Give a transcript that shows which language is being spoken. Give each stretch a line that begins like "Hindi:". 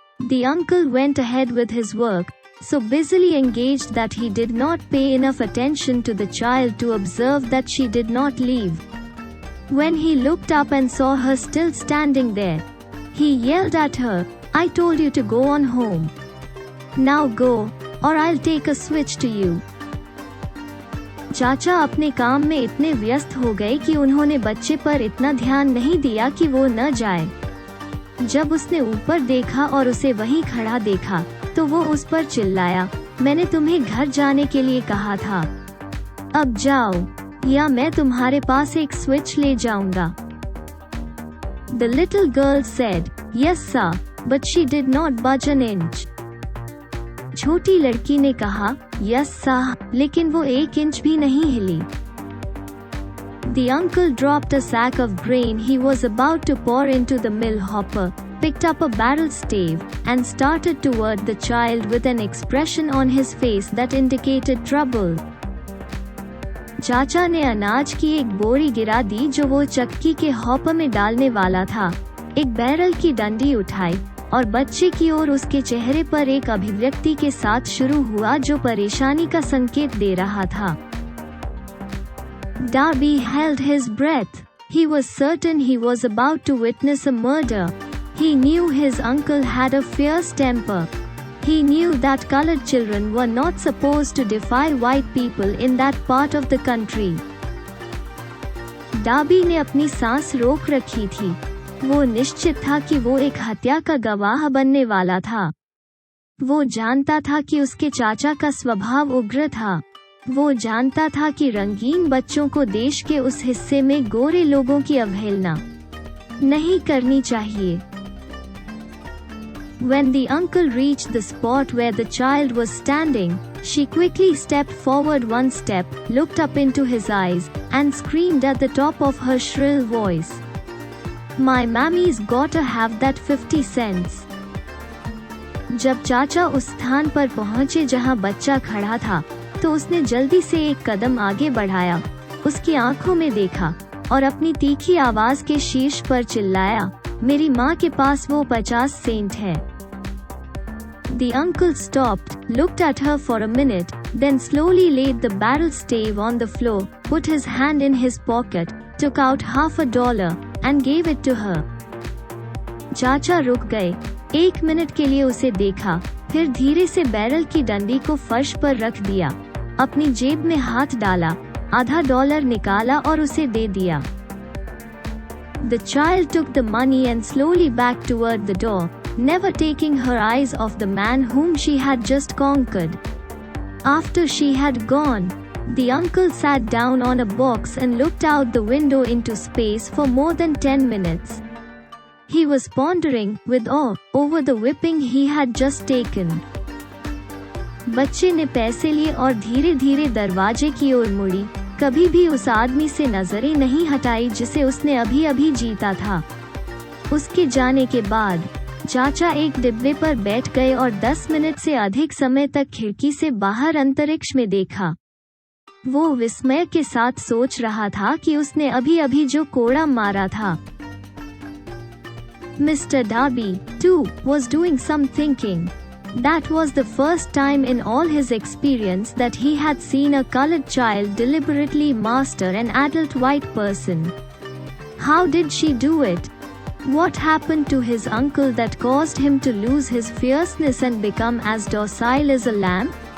English: The uncle went ahead with his work, so busily engaged that he did not pay enough attention to the child to observe that she did not leave. When he looked up and saw her still standing there, he yelled at her, "I told you to go on home. Now go, or I'll take a switch to you."
Hindi: चाचा अपने काम में इतने व्यस्त हो गए कि उन्होंने बच्चे पर इतना ध्यान नहीं दिया कि वो न जाए। जब उसने ऊपर देखा और उसे वहीं खड़ा देखा, तो वो उस पर चिल्लाया, "मैंने तुम्हें घर जाने के लिए कहा था। अब जाओ, या मैं तुम्हारे पास एक स्विच ले जाऊंगा."
English: The little girl said, "Yes sir," but she did not budge an inch.
Hindi: छोटी लड़की ने कहा,
English: "Yes sir,"
Hindi: लेकिन वो 1 इंच भी नहीं हिली।
English: The uncle dropped a sack of grain he was about to pour into the mill hopper, picked up a barrel stave, and started toward the child with an expression on his face that indicated trouble.
Hindi: चाचा ने अनाज की एक बोरी गिरा दी जो वो चक्की के हॉपर में डालने वाला था, एक बैरल की डंडी उठाई, और बच्चे की ओर उसके चेहरे पर एक अभिव्यक्ति के साथ शुरू हुआ जो परेशानी का संकेत दे रहा था।
English: Darby held his breath. He was certain he was about to witness a murder. He knew his uncle had a fierce temper. He knew that colored children were not supposed to defy white people in that part of the country.
Hindi: Darby ने अपनी सांस रोक रखी थी। वो निश्चित था कि वो एक हत्या का गवाह बनने वाला था। वो जानता था कि उसके चाचा का स्वभाव उग्र था। वो जानता था कि रंगीन बच्चों को देश के उस हिस्से में गोरे लोगों की अवहेलना नहीं करनी चाहिए।
English: When the uncle reached the spot where the child was standing, she quickly stepped forward 1 step, looked up into his eyes, and screamed at the top of her shrill voice, "My mammy's gotta have that 50 cents."
Hindi: जब चाचा उस स्थान पर पहुंचे जहां बच्चा खड़ा था, तो उसने जल्दी से एक कदम आगे बढ़ाया, उसकी आंखों में देखा, और अपनी तीखी आवाज के शीर्ष पर चिल्लाया, "मेरी माँ के पास वो 50 सेंट है."
English: The uncle stopped, looked at her for a minute, then slowly laid the barrel stave on the floor, put his hand in his pocket, took out $50 and gave it to her.
Hindi: चाचा रुक गए, 1 minute के लिए उसे देखा, फिर धीरे से बैरल की डंडी को फर्श पर रख दिया, अपनी जेब में हाथ डाला, आधा $1 निकाला और उसे दे दिया।
English: The child took the money and slowly backed toward the door, never taking her eyes off the man whom she had just conquered. After she had gone, the uncle sat down on a box and looked out the window into space for more than 10 minutes. He was pondering, with awe, over the whipping he had just taken.
Hindi: बच्चे ने पैसे लिए और धीरे धीरे दरवाजे की ओर मुड़ी, कभी भी उस आदमी से नजरें नहीं हटाई जिसे उसने अभी अभी जीता था। उसके जाने के बाद चाचा एक डिब्बे पर बैठ गए और 10 मिनट से अधिक समय तक खिड़की से बाहर अंतरिक्ष में देखा। वो विस्मय के साथ सोच रहा था कि उसने अभी अभी जो कोड़ा मारा था।
English: Mr. Darby, too, was doing some thinking. That was the first time in all his experience that he had seen a colored child deliberately master an adult white person. How did she do it? What happened to his uncle that caused him to lose his fierceness and become as docile as a lamb?